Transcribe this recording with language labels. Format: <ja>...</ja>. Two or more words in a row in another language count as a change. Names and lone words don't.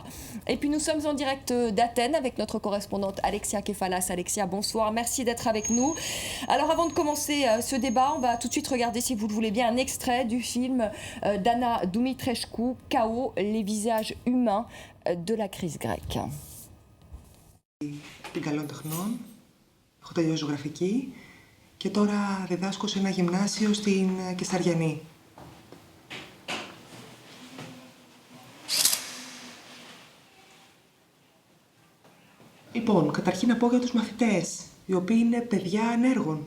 <fr>Et puis nous sommes en direct d'Athènes avec notre correspondante Alexia Kefalas. Alexia, bonsoir, merci d'être avec nous. Alors avant de commencer ce débat, on va tout de suite regarder, si vous le voulez bien, un extrait du film d'Anna Dumitrescu, Chaos, les visages humains de la crise grecque.</fr> <el>Καλών τεχνών, έχω τελειώσει ζωγραφική και τώρα διδάσκω σε ένα γυμνάσιο στην Κεσταριανή. Λοιπόν, καταρχήν να πω για τους μαθητές, οι οποίοι είναι παιδιά ανέργων.</el>